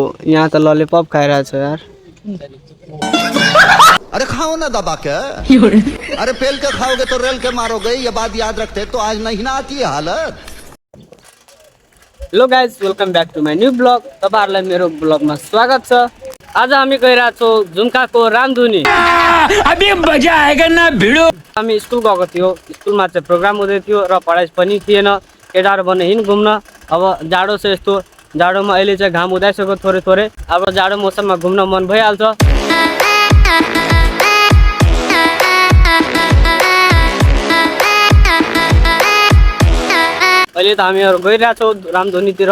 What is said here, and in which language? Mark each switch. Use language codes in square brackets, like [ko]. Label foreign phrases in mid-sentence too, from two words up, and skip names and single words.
[hi] यहाँ तो लॉलीपॉप खा रहा है यार। अरे खाओ ना दबा के। अरे पेल के खाओगे तो रेल के मारोगे, ये बात याद रखते तो आज नहीं ना आती है हालत। [en] Hello guys, welcome back to my new blog. [ne] तपाईहरुलाई मेरो ब्लगमा स्वागत छ। आज हामी गइरहेको छौँ झुम्काको रामधुनी। [hi] अभी मजा आएगा ना भिडो। [ne] हामी स्कुल गएको थियो, स्कुलमा चाहिँ प्रोग्राम हुँदै थियो र पढाइ पनि थिएन। केटाहरू भने हिँड घुम्न। अब जाडो छ, यस्तो जाडोमा अहिले चाहिँ घाम उदाइसक्यो थोरै थोरै। अब जाडो मौसममा घुम्न मन भइहाल्छ। अहिले त हामीहरू गइरहेको छौँ रामधुनीतिर।